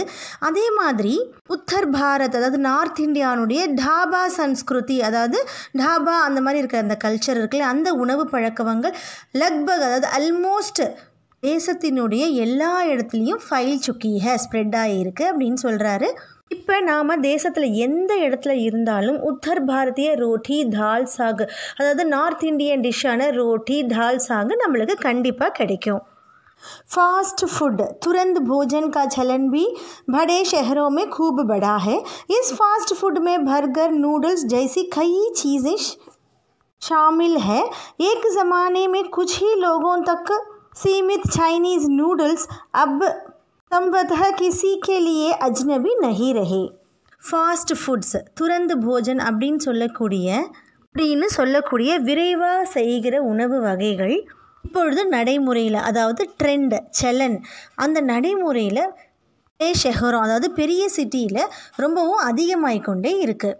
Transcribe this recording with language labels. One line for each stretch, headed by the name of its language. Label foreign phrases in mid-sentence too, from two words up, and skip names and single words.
Tamil: அதே மாதிரி
Hindi: उत्तर भारत,
Tamil: அதாவது நார்த் இந்தியானுடைய
Hindi: ढाबा संस्कृति,
Tamil: அதாவது டாபா அந்த மாதிரி இருக்கிற அந்த கல்ச்சர் இருக்குல்ல, அந்த உணவு பழக்கவங்கள் லக்பக், அதாவது ஆல்மோஸ்ட் தேசத்தினுடைய எல்லா இடத்துலையும்
Hindi: फैल चुकी है,
Tamil: ஸ்ப்ரெட் ஆகியிருக்கு அப்படின்னு சொல்கிறாரு. இப்போ நாம் தேசத்தில் எந்த இடத்துல இருந்தாலும்
Hindi: उत्तर भारतीय रोटी दाल साग,
Tamil: அதாவது
English: North Indian
Tamil: டிஷ்ஷான
Hindi: रोटी दाल साग
Tamil: நம்மளுக்கு கண்டிப்பாக கிடைக்கும்.
English: fast food
Hindi: तुरंत भोजन का चलन भी बड़े शहरों में खूब बढ़ा है. इस
English: fast food
Hindi: में बर्गर, नूडल्स जैसी कई चीज़ें शामिल है. एक ज़माने में कुछ ही लोगों तक सीमित
English: Chinese noodles
Hindi: अब संभवतः किसी के लिए अजनबी नहीं रहे.
English: fast foods,
Hindi: तुरंत भोजन
Tamil: அப்படின்னு சொல்லக்கூடிய விரைவாக செய்கிற உணவு வகைகள் இப்பொழுது நடைமுறையில், அதாவது ட்ரெண்ட், சலன், அந்த நடைமுறையில் ஷெஹரம், அதாவது பெரிய சிட்டியில் ரொம்பவும் அதிகமாகிக்கொண்டே இருக்குது.